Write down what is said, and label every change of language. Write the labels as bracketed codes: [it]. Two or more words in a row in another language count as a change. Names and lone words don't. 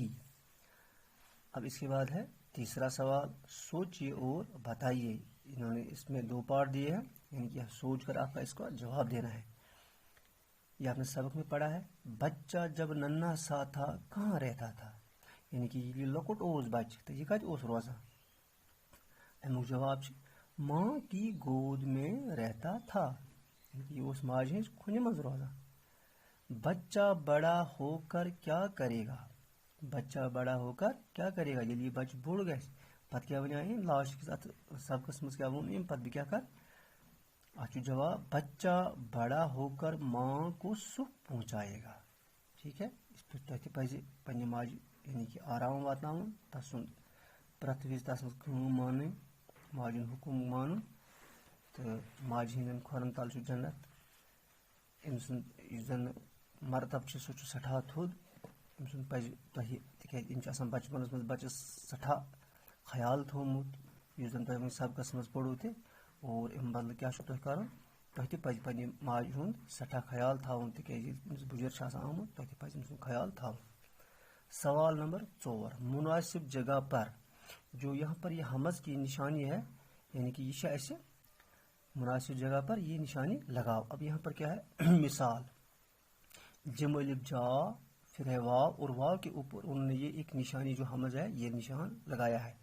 [ur] اب اس کے بعد ہے تیسرا سوال، سوچیے اور بتائیے۔ انہوں نے اس میں دو پارٹ دیے ہیں، یعنی کہ سوچ کر آپ کا اس کا جواب دینا ہے۔ یہ آپ نے سبق میں پڑھا ہے، بچہ جب ننھا سا تھا کہاں رہتا تھا، یعنی کہ [ks] یہ لۄکُٹ اوس بچہ تو یہ کتہِ اوس روزان۔ امیُک جواب چھُ [ur] ماں کی گود میں رہتا تھا، [ks] یعنی کہ یہ اوس ماجہِ ہٕنٛز کھۄنہِ منٛز روزان۔ [ur] بچہ بڑا ہو کر کیا کرے گا، بچہ بڑا ہو کر کیا کرے گا، [ks] ییٚلہِ یہِ بچہ بوٚڑ گژھِ پتہٕ کیٛاہ وَنیٛاو أمۍ لاسٹ کِس اتھ سبقس منٛز کیٛاہ ووٚن أمۍ پتہٕ بہٕ کیٛاہ کر [ur] اچھا جواب بچہ بڑا ہو کر ماں کو سکھ پہنچائے گا. ٹھیک ہے اس پہ [ks] تہ پزِ پننہِ ماجہِ یعنی کہ آرام واتناوُن تسُنٛد پرٛٮ۪تھ وِزِ تس منٛز کٲم مانٕنۍ ماجہِ ہُنٛد حُکم مانُن تہٕ ماجہِ ہٕنٛدٮ۪ن کھۄرن تل چھُ جنت. أمۍ سُنٛد یُس زن مرتب چھُ سُہ چھُ سٮ۪ٹھاہ تھوٚد. أمۍ سُنٛد پزِ تۄہہِ تِکیازِ أمۍ چھُ آسان بچپنس منٛز بچس سٮ۪ٹھاہ خیال تھوٚومُت یُس زن تۄہہِ وۄنۍ سبقس منٛز پوٚروٕ تہِ اور امہِ بدلہٕ کیٛاہ چھُ تۄہہِ کرُن تۄہہِ تہِ پزِ پننہِ ماجہِ ہُنٛد سٮ۪ٹھاہ خیال تھاوُن تِکیازِ ییٚلہِ أمِس بُجر چھُ آسان آمُت تۄہہِ تہِ پزِ أمۍ سُنٛد خیال تھاوُن. [ur] سوال نمبر 4 مناسب جگہ پر جو یہاں پر یہ حمز کی نشانی ہے یعنی کہ یہ ہے ایسے مناسب جگہ پر یہ نشانی لگاؤ. اب یہاں پر کیا ہے مثال جم الف جا پھر ہے واو اور واو کے اوپر انہوں نے یہ ایک نشانی جو حمز ہے یہ نشان لگایا ہے.